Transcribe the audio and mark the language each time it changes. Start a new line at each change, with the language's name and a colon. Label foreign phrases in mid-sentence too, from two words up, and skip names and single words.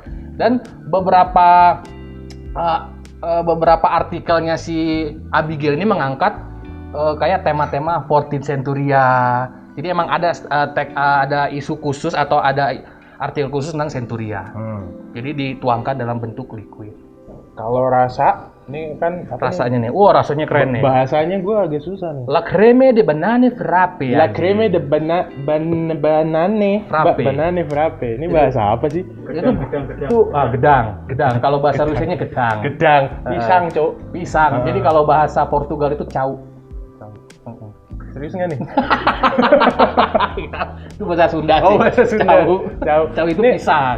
Indonesian: Dan beberapa artikelnya si Abigail ini mengangkat kayak tema-tema 14th Centuria. Jadi emang ada ada isu khusus atau ada artikel khusus tentang Centuria. Jadi dituangkan dalam bentuk liquid. Kalau rasa, ini kan rasanya nih. Wah, rasanya keren nih. Bahasanya gue agak susah nih.
French: La creme de banane frappe. La creme de banane frappe. Banane frappe.
Indonesian: Ini bahasa apa sih? Itu gedang. Kalau bahasa Rusianya gedang. Pisang, Cok. Pisang. Jadi kalau bahasa Portugal itu cau. Serius nggak nih? Itu bahasa Sunda sih. Oh, bahasa Sunda. Cau itu pisang.